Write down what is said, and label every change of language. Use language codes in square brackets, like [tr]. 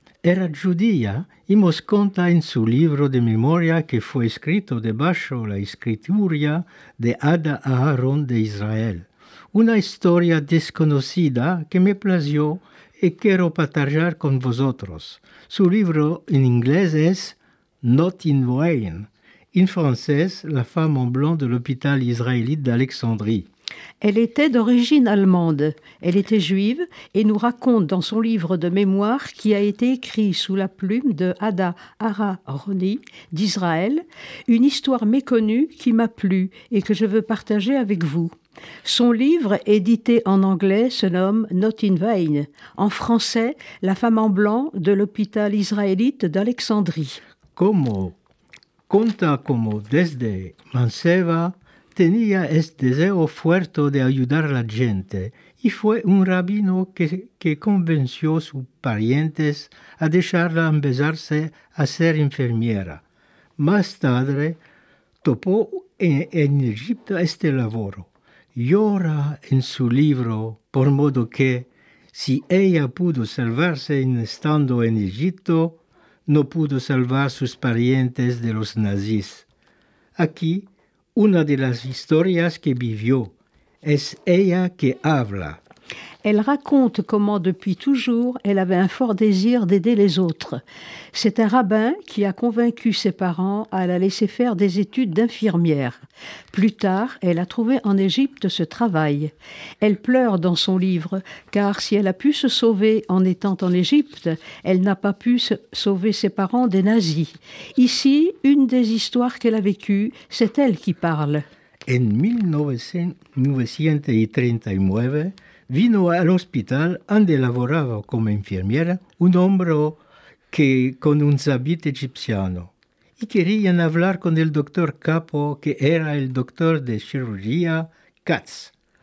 [lad] Era judía y nos cuenta en su libro de memoria que fue escrito debajo la escritura de Ada Aharon de Israel. Una historia desconocida que me plació y quiero partager con vosotros. Su libro en inglés es Not in Vain. [fr] En français, La femme en blanc de l'hôpital israélite d'Alexandrie. Elle était d'origine allemande. Elle était juive et nous raconte dans son livre de mémoire qui a été écrit sous la plume de Ada Aharoni d'Israël, une histoire méconnue qui m'a plu et que je veux partager avec vous. Son livre, édité en anglais, se nomme Not in Vain. En français, La femme en blanc de l'hôpital israélite d'Alexandrie. [lad] Conta como desde manceba tenía este deseo fuerte de ayudar a la gente y fue un rabino que convenció a sus parientes a dejarla empezarse a ser enfermera. Más tarde, topó en Egipto este laboro. Llora en su libro, por modo que, si ella pudo salvarse estando en Egipto, no pudo salvar a sus parientes de los nazis. Aquí, una de las historias que vivió, es ella que habla. [fr] Elle raconte comment depuis toujours elle avait un fort désir d'aider les autres. C'est un rabbin qui a convaincu ses parents à la laisser faire des études d'infirmière. Plus tard, elle a trouvé en Égypte ce travail. Elle pleure dans son livre, car si elle a pu se sauver en étant en Égypte, elle n'a pas pu sauver ses parents des nazis. Ici, une des histoires qu'elle a vécues, c'est elle qui parle. [lad] En 1939 vino al hospital donde [it] lavorava come infermiera [lad] un hombre con un habit egipciano y querían hablar con el doctor capo que era el doctor de cirugía Katz.